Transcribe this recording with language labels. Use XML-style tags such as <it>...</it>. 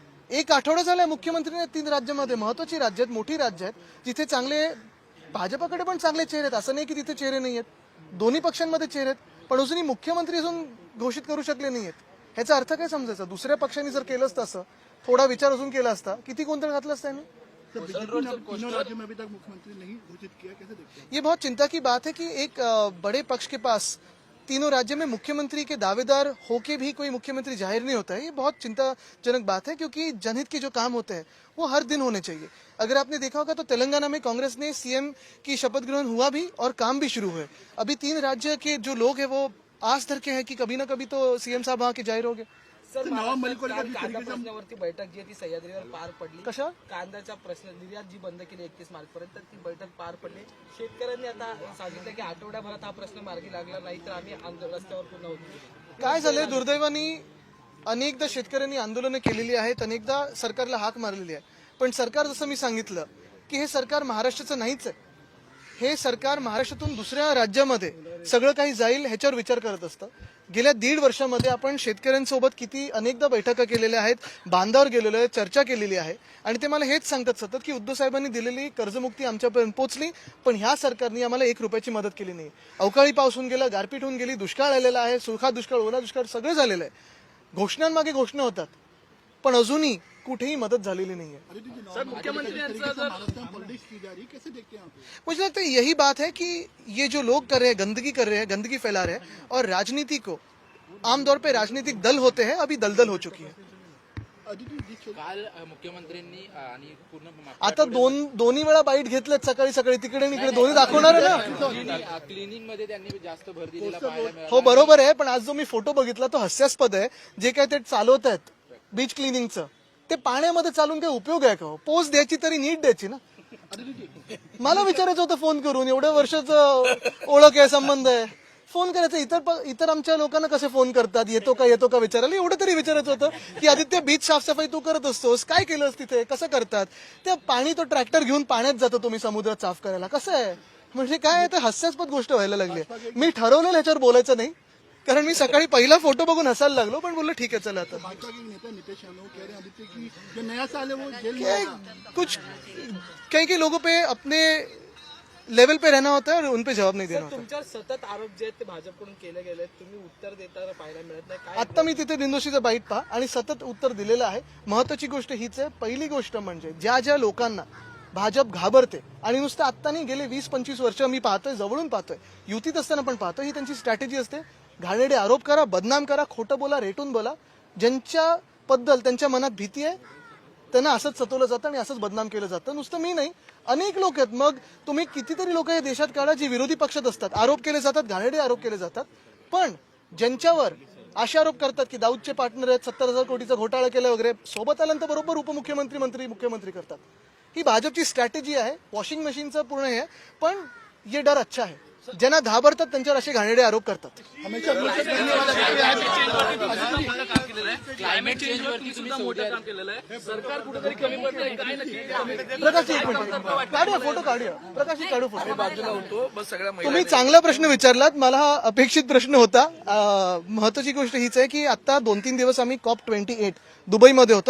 <mr>1 आठवडा झालाय मुख्यमंत्री 3 राज्यामध्ये. महत्वाची राज्य आहेत, मोठी राज्य आहेत जिथे चांगले भाजपाकडे पण चांगले चेहरे आहेत. असं नाही की तिथे चेहरे नाही आहेत. दोन्ही पक्षांमध्ये चेहरे आहेत पण अजूनही मुख्यमंत्री अजून घोषित करू शकले नाही आहेत. ह्याचा अर्थ काय समजायचा? दुसऱ्या पक्षांनी जर केलं असतं असं थोडा विचार अजून केला असता किती गोंधळ घातला असता यांनी.</mr> <hi>ये बहुत चिंता की बात है कि एक बड़े पक्ष के पास तीनों राज्य में मुख्यमंत्री के दावेदार होके भी कोई मुख्यमंत्री जाहिर नहीं होता है. ये बहुत चिंताजनक बात है क्योंकि जनहित के जो काम होते हैं वो हर दिन होने चाहिए. अगर आपने देखा होगा तो तेलंगाना में कांग्रेस ने CM की शपथ ग्रहण हुआ भी और काम भी शुरू हुए. अभी 3 राज्य के जो लोग हैं वो आस धर के हैं कि कभी ना कभी तो CM साहब वहाँ के जाहिर होंगे.</hi> <mr>प्रश्नावरती बैठक जी आहे ती सह्याद्रीवर पार पडली. कशा कांद्याचा प्रश्न निर्यात जी बंद केली 31 मार्च पर्यंत ती बैठक पार पडली. शेतकऱ्यांनी आता सांगितलं की आठवड्याभरात हा प्रश्न मार्गी लागला नाही तर आम्ही रस्त्यावर पुन्हा होतो. काय झालंय दुर्दैवानी अनेकदा शेतकऱ्यांनी आंदोलनं केलेली आहेत, अनेकदा सरकारला हाक मारलेली आहे पण सरकार जसं मी सांगितलं की हे सरकार महाराष्ट्राचं नाहीच आहे. हे सरकार महाराष्ट्रातून दुसऱ्या राज्यामध्ये सगळं काही जाईल ह्याच्यावर विचार करत असतं. गेल्या 1.5 वर्षामध्ये आपण शेतकऱ्यांसोबत किती अनेकदा बैठका केलेल्या आहेत, बांधावर गेलेलो आहे, चर्चा केलेली आहे आणि ते मला हेच सांगतात सतत की उद्धव साहेबांनी दिलेली कर्जमुक्ती आमच्यापर्यंत पोहोचली पण ह्या सरकारने आम्हाला 1 रुपयाची मदत केली नाही. अवकाळी पाऊस होऊन गेला, गारपीट होऊन गेली, दुष्काळ आलेला आहे, सुखा दुष्काळ, ओला दुष्काळ सगळं झालेलं आहे. घोषणांमागे घोषणा होतात पण अजूनही कुठेही मदत झालेली नाहीये.</mr> <hi>मुझे लगता है यही बात है कि ये जो लोग कर रहे हैं, गंदगी कर रहे हैं, गंदगी फैला रहे हैं और राजनीति को आमतौर पे राजनीतिक दल होते हैं, अभी दलदल हो चुकी है.</hi> <mr>काल मुख्यमंत्र्यांनी आणि पूर्ण आता दोन्ही वेळा बाईट घेतलेत, सकाळी सकाळी तिकडे आणि इकडे दोन्ही दाखवणार आहे ना. क्लिनिंग मध्ये त्यांनी जास्त भर दिलेला पाहायला मिळाला. हो बरोबर आहे पण आज जो मी फोटो बघितला तो हास्यास्पद आहे. जे काय ते चालवत आहेत बीच क्लिनिंगचं ते पाण्यामध्ये चालून काय उपयोग आहे का? पोच द्यायची तरी नीट द्यायची ना. मला विचारायचं होतं फोन करून, एवढ्या वर्षाचं ओळख आहे, संबंध आहे, फोन करायचं. इतर आमच्या लोकांना कसे फोन करतात, येतो का विचारायला. एवढं तरी विचारायचं होतं की आदित्य बीच साफसफाई तू करत असतोस, काय केलंस तिथे, कसं करतात ते. पाणी तो ट्रॅक्टर घेऊन पाण्यात जातो तुम्ही समुद्रात साफ करायला, कसं आहे म्हणजे काय? तर हास्यास्पद गोष्ट व्हायला लागली. मी ठरवलेलं ह्याच्यावर बोलायचं नाही कारण मी सकाळी पहिला फोटो बघून हसायला लागलो, पण बोललो ठीक है चला आता</mr> <hi>भाजपा के नेता नितेश यादव कह रहे हैं आदित्य की जो नया साल है वो जेल में क्या कुछ कई लोगों पे अपने लेवल पे रहना होता है और उन पे जवाब नहीं देना होता.</hi> <mr>तुमच्यावर सतत आरोप जे आहेत ते भाजपकडून केले गेले आहेत. तुम्ही उत्तर देताना पाहायला मिळत नाही. काय आता मी तिथे दिनदोशीचं बाईट पहा आणि सतत उत्तर दिलेलं आहे. महत्वाची गोष्ट हीच आहे. पहिली गोष्ट म्हणजे ज्या लोकांना भाजप घाबरते आणि नुसतं आत्ता नाही, गेले 20-25 वर्ष मी पाहतोय, जवळून पाहतोय, युतीत असताना पण पाहतोय, ही त्यांची स्ट्रॅटेजी असते. घाणेरडे आरोप करा, बदनाम करा, खोटं बोला, रेटून बोला. ज्यांच्याबद्दल त्यांच्या मनात भीती आहे त्यांना असंच सतवलं जातं आणि असंच बदनाम केलं जातं. नुसतं मी नाही, अनेक लोक आहेत. मग तुम्ही कितीतरी लोक या देशात काढा जी विरोधी पक्षात असतात, आरोप केले जातात, घाणेरडे आरोप केले जातात, पण ज्यांच्यावर असे आरोप करतात की दाऊदचे पार्टनर आहेत, 70,000 कोटीचा घोटाळा केला वगैरे, सोबत आल्यानंतर बरोबर उपमुख्यमंत्री, मंत्री, मुख्यमंत्री करतात. ही भाजपची स्ट्रॅटेजी आहे. वॉशिंग मशीनचं पूर्ण हे आहे.</mr> <hi>पण ये डर अच्छा है.</hi> <mr>ज्यांना घाबरतात त्यांच्यावर असे घाणेरडे आरोप करतात.</mr> <hi>हमेशा दूसरे करने वाला व्यक्ति आज</hi> <mr>क्लायमेट चेंजवरती सुद्धा मोठं काम केलेलं आहे. सरकार कुठेतरी कमी पडतंय काय नक्की प्रकाश एक मिनिट काढूया फोटो, काढूया प्रकाश काढू फोटो. बाजूला होतो बस सगळ्या तुम्ही चांगला प्रश्न विचारलात. मला हा अपेक्षित प्रश्न होता. महत्वाची गोष्ट हीच आहे की आता 2-3 दिवस आम्ही COP28 दुबईमध्ये होतो.</mr>